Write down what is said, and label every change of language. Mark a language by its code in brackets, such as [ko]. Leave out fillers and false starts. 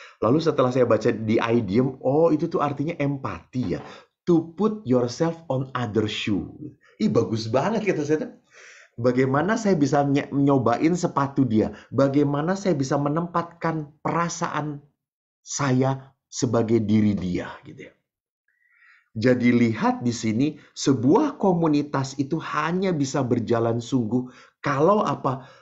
[id] Lalu setelah saya baca di idiom, oh itu tuh artinya empati ya. [en] To put yourself on other shoe. [id] Ih bagus banget kata saya. Bagaimana saya bisa nyobain sepatu dia? Bagaimana saya bisa menempatkan perasaan saya sebagai diri dia gitu ya. Jadi lihat di sini, sebuah komunitas itu hanya bisa berjalan sungguh kalau apa?